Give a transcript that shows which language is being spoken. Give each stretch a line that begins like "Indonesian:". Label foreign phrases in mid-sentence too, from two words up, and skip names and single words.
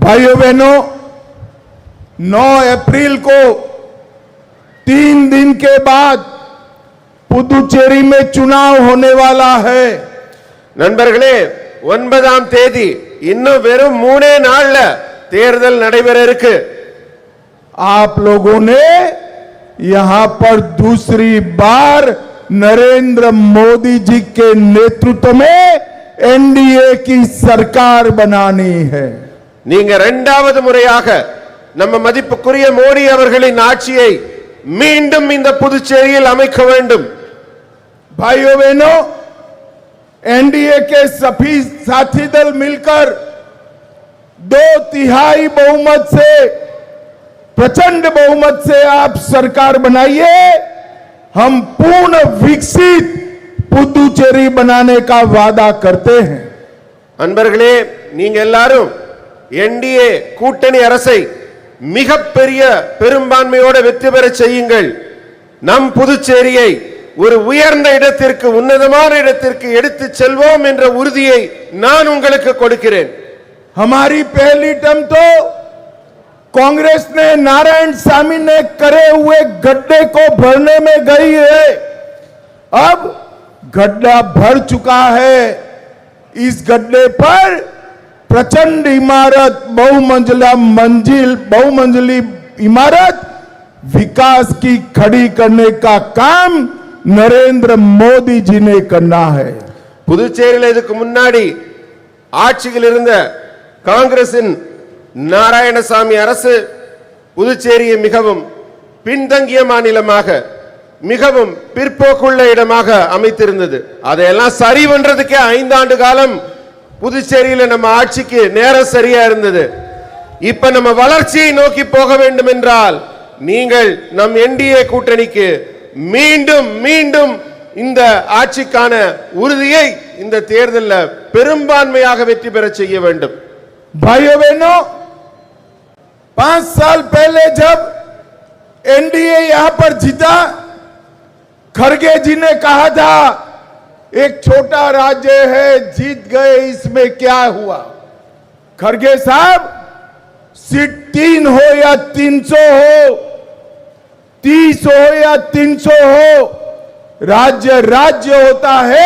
Hindi: भाइयों बहनों, 9 अप्रैल को 3 दिन के बाद पुदुचेरी में चुनाव होने वाला है।
Tamil: நண்பர்களே, 9ஆம் தேதி இன்னும் வெறும் 3 நாள்ல தேர்தல் நடைபெற இருக்கு.
Hindi: आप लोगों ने यहां पर दूसरी बार नरेंद्र मोदी जी के नेतृत्व में एनडीए की सरकार बनानी है।
Tamil: நீங்க இரண்டாவது முறையாக நம்ம மதிப்புக்குரிய மோடி அவர்களின் ஆட்சியை மீண்டும் இந்த புதுச்சேரியில் அமைக்க வேண்டும்.
Hindi: भाइयों बहनों, एनडीए के सभी साथी दल मिलकर 2/3 बहुमत से, प्रचंड बहुमत से आप सरकार बनाइए। हम पूर्ण विकसित पुदुचेरी बनाने का वादा करते हैं।
Tamil: அன்பர்களே, நீங்க எல்லாரும் என்டிஏ கூட்டணி அரசை மிகப்பெரிய பெரும்பான்மையோடு வெற்றி பெற செய்யுங்கள். நம் புதுச்சேரியை ஒரு உயர்ந்த இடத்திற்கு, உன்னதமான இடத்திற்கு எடுத்துச் செல்வோம் என்ற உறுதியை நான் உங்களுக்கு கொடுக்கிறேன்.
Hindi: हमारी पहली टर्म तो कांग्रेस ने नारायण सामी ने करे हुए गड्ढे को भरने में गई है। अब गड्ढा भर चुका है। इस गड्ढे पर प्रचंड इमारत, बहुमंजिली इमारत विकास की खड़ी करने का काम नरेंद्र मोदी जी ने करना है।
Tamil: புதுச்சேரியில் இதுக்கு முன்னாடி ஆட்சியில் இருந்த காங்கிரசின் நாராயணசாமி அரசு புதுச்சேரியை மிகவும் பின்தங்கிய மாநிலமாக, மிகவும் பிற்போக்குள்ள இடமாக அமைத்திருந்தது. அதையெல்லாம் சரி பண்றதுக்கே 5 ஆண்டு காலம் புதுச்சேரியில நம்ம ஆட்சிக்கு நேரம் சரியா இருந்தது. இப்ப நம்ம வளர்ச்சியை நோக்கி போக வேண்டும் என்றால் நீங்கள் நம் என்டிஏ கூட்டணிக்கு மீண்டும் மீண்டும் இந்த ஆட்சிக்கான உறுதியை இந்த தேர்தலில் பெரும்பான்மையாக வெற்றி பெற செய்ய வேண்டும்.
Hindi: भाइयों बहनों, 5 साल पहले जब एनडीए यहां पर जीता, खड़गे जी ने कहा था एक छोटा राज्य है, जीत गए, इसमें क्या हुआ। खड़गे साहब, सीट 3 हो या 300 हो, 30 हो या 300 हो, राज्य राज्य होता है।